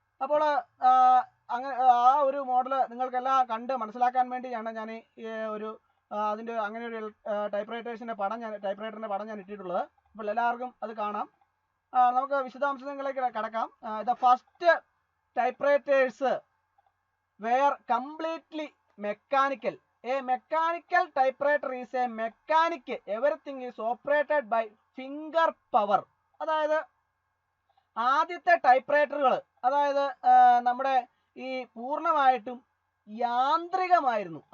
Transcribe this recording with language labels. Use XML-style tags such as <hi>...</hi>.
<ml>അപ്പോൾ അങ്ങനെ ആ ഒരു മോഡൽ നിങ്ങൾക്കെല്ലാം കണ്ട് മനസ്സിലാക്കാൻ വേണ്ടിയാണ് ഞാൻ അതിൻ്റെ അങ്ങനെ ഒരു ടൈപ്പ്റൈറ്ററിൻ്റെ പടം ഞാൻ ഇട്ടിട്ടുള്ളത്. അപ്പോൾ എല്ലാവർക്കും അത് കാണാം. നമുക്ക് വിശദാംശങ്ങളിലേക്ക് കടക്കാം.</ml> <en>The first typewriters were completely mechanical. A mechanical typewriter is a mechanic. Everything is operated by finger power.</en> <ml>അതായത് ആദ്യത്തെ ടൈപ്പ്റൈറ്ററുകൾ നമ്മുടെ ഈ പൂർണ്ണമായിട്ടും യാന്ത്രികമായിരുന്നു.</ml>